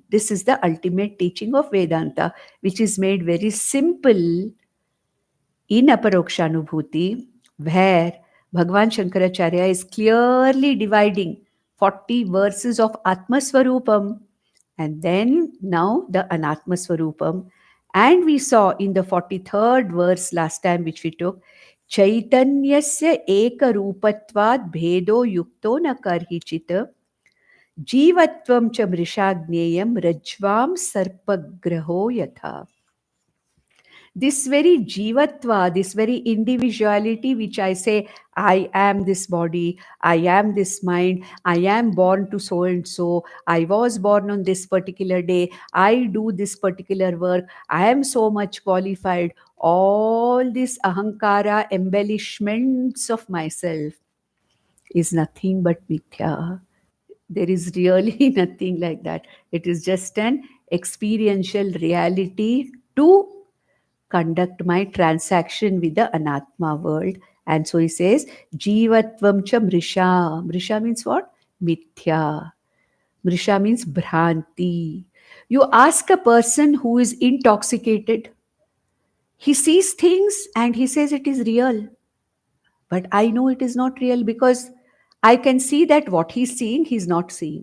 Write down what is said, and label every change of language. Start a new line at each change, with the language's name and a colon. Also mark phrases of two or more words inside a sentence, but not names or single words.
English: This is the ultimate teaching of Vedanta, which is made very simple in Aparokshanubhuti, where Bhagavan Shankaracharya is clearly dividing 40 verses of Atmaswarupam and then now the Anatmaswarupam. And we saw in the 43rd verse last time, which we took,
Sanskrit: Chaitanyasya ekarupatvad bhedo yukto na karhichita jivatvam cha mrishagneyam rajvam sarpagraho yatha.
English: This very jivatva, this very individuality, which I say, I am this body, I am this mind, I am born to so and so, I was born on this particular day, I do this particular work, I am so much qualified. All these ahankara embellishments of myself is nothing but mithya. There is really nothing like that. It is just an experiential reality to conduct my transaction with the Anatma world. And so he says,
Sanskrit: Jivatvam cha mrisha. Mrisha
English: means what?
Sanskrit: Mithya. Mrisha means bhranti.
English: You ask a person who is intoxicated, he sees things and he says it is real. But I know it is not real because I can see that what he's seeing, he's not seeing.